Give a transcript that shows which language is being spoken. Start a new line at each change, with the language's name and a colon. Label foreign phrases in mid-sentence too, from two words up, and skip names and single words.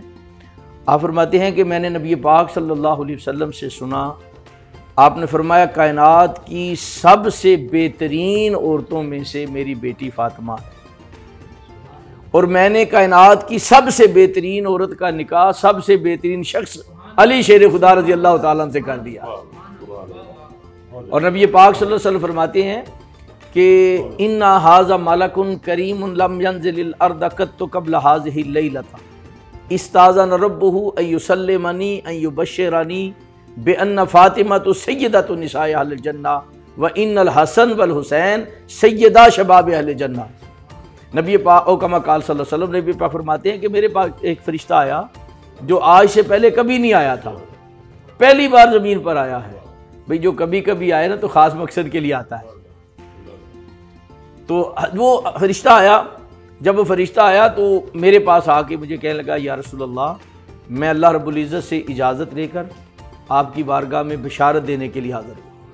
Urdu: آپ فرماتے ہیں کہ میں نے نبی پاک
Arabic: صلى الله عليه وسلم
Urdu: سے سنا، آپ نے فرمایا کائنات کی سب سے بہترین عورتوں میں سے میری بیٹی فاطمہ ہے، اور میں نے کائنات کی سب سے بہترین عورت کا نکاح سب سے بہترین شخص علی شیر خدا
Arabic: رضي الله تعالى
Urdu: سے کر دیا. اور نبی پاک
Arabic: صلى الله عليه وسلم
Urdu: فرماتے ہیں کہ
Arabic: إن هذا ملك كريم لم ينزل الأرض قط قبل هذه الليلة استأذن ربه أن يسلم علي ويبشرني بأن فاطمة سيدة نساء أهل الجنة وإن الحسن والحسين سيدا شباب أهل الجنة.
Urdu: نبی پاک
Arabic: كما قال صلى الله عليه وسلم
Urdu: نبی پاک فرماتے ہیں کہ میرے پاس ایک فرشتہ آیا جو آج سے پہلے کبھی نہیں آیا تھا، پہلی بار زمین پر آیا ہے. بھائی جو کبھی کبھی آئے نا تو خاص مقصد کے لیے آتا ہے۔ تو وہ فرشتہ آیا، جب وہ فرشتہ آیا تو میرے پاس آ کے مجھے کہنے لگا,
Arabic: يا رسول الله,
Urdu: میں اللہ
Arabic: رب العزة
Urdu: سے اجازت لے کر آپ کی بارگاہ میں بشارت دینے کے لیے حاضر ہوئے.